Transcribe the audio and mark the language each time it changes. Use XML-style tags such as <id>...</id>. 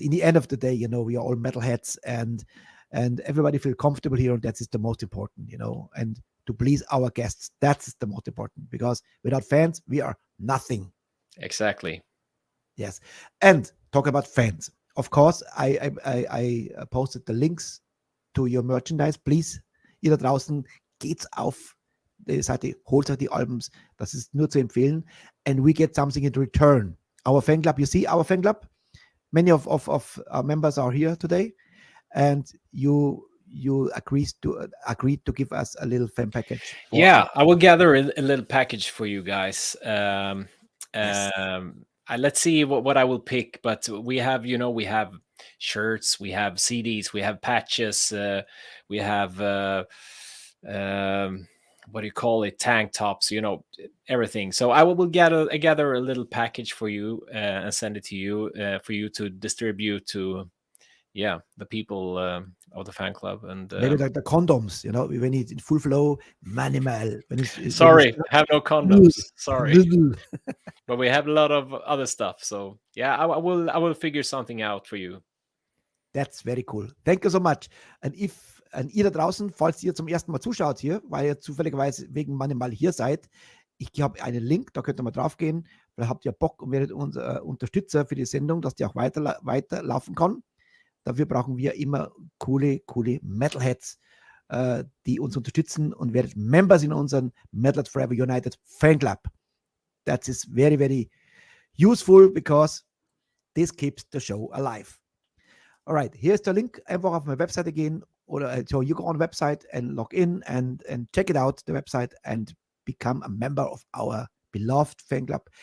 <en>In the end of the day, we are all metalheads, and everybody feel comfortable here, and that is the most important, and to please our guests, that's the most important, because without fans, we are nothing. Exactly. Yes. And talk about fans. Of course, I posted the links to your merchandise.</en> <de>Please, ihr da draußen, geht's auf die Seite, holt euch die Albums. Das ist nur zu empfehlen.</de> <en>And we get something in return. Our fan club, you see our fan club? Many of our members are here today. And you agreed to give us a little fan package. Yeah, I will gather a little package for you guys. Yes. Let's see what I will pick, but we have shirts, we have CDs, we have patches, we have what do you call it, tank tops, everything. So I will gather a little package for you and send it to you for you to distribute to the people of the fan club. And maybe like the condoms, when it's in full flow, Manimal. Sorry, have no condoms. Sorry. But we have a lot of other stuff. So yeah, I will figure something out for you. That's very cool. Thank you so much.</en> <de>Und ihr da draußen, falls ihr zum ersten Mal zuschaut hier, weil ihr zufälligerweise wegen Manimal hier seid, ich habe einen Link, da könnt ihr mal drauf gehen. Da habt ihr Bock und werdet unser Unterstützer für die Sendung, dass die auch weiterlaufen kann. Dafür brauchen wir immer coole Metalheads, die uns unterstützen, und werdet Members in unseren Metalheads Forever United Fan Club.</de> <en>That is very, very useful, because this keeps the show alive. All right, here's the link.</en> <de>Einfach auf meine Webseite gehen, oder</de> <en>so you go on the website and log in and check it out, the website, and become a member of our beloved fan club.</en>